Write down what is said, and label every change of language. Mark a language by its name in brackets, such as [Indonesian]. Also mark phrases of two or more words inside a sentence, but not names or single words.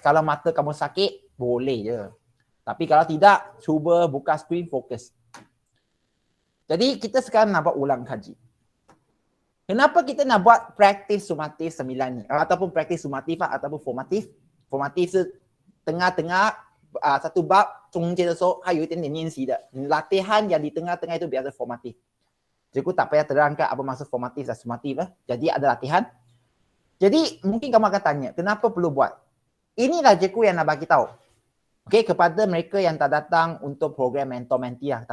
[Malay] Kalau mata kamu sakit, boleh je. Tapi kalau tidak, cuba buka skrin, fokus. Jadi kita sekarang nak buat ulang kaji. Kenapa kita nak buat praktis sumatif 9 ni? Ataupun praktis sumatif ataupun formatif. [Chinese] Formatif是 [Malay] tengah-tengah satu bab [Chinese] 中间的时候还有一点点练习的. [Malay] Latihan yang di tengah-tengah itu biasa formatif. Cikgu tak payah terangkan apa maksud formatif dan sumatif lah. Jadi ada latihan. Jadi mungkin kamu akan tanya, kenapa perlu buat? Inilah cikgu yang nak bagi tahu. Okey, kepada mereka yang tak datang untuk program mentor-mentee lah.